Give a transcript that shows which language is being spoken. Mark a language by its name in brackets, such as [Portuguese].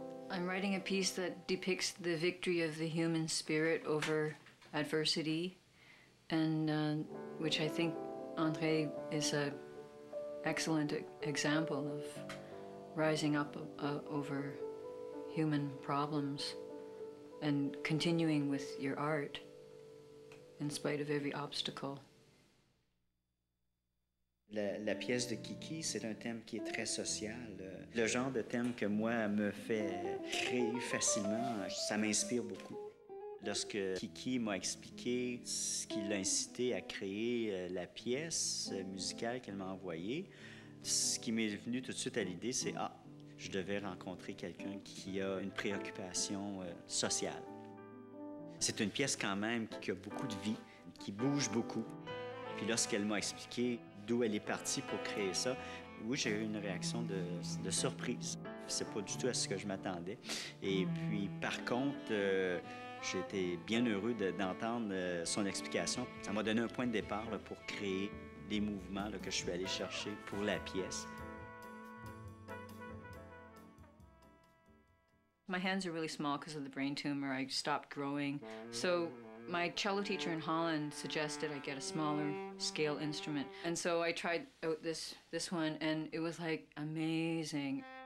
[English] I'm writing a piece that depicts the victory of the human spirit over adversity, and which I think André is an excellent example of rising up over human problems and continuing with your art in spite of every obstacle. [French] La pièce de Kiki, c'est un thème qui est très social. Le genre de thème que moi me fait créer facilement, ça m'inspire beaucoup. Lorsque Kiki m'a expliqué ce qui l'a incité à créer la pièce musicale qu'elle m'a envoyée, ce qui m'est venu tout de suite à l'idée, c'est « Ah, je devais rencontrer quelqu'un qui a une préoccupation sociale. » C'est une pièce quand même qui a beaucoup de vie, qui bouge beaucoup. Puis lorsqu'elle m'a expliqué d'où elle est partie pour créer ça, oui, j'ai eu une réaction de surprise. C'est pas du tout à ce que je m'attendais. Et puis, par contre, j'ai été bien heureux d'entendre son explication. Ça m'a donné un point de départ là, pour créer les mouvements là, que je suis allé chercher pour la pièce. [English] My hands are really small because of the brain tumor. I stopped growing. So my cello teacher in Holland suggested I get a smaller scale instrument. And so I tried out this one, and it was like amazing.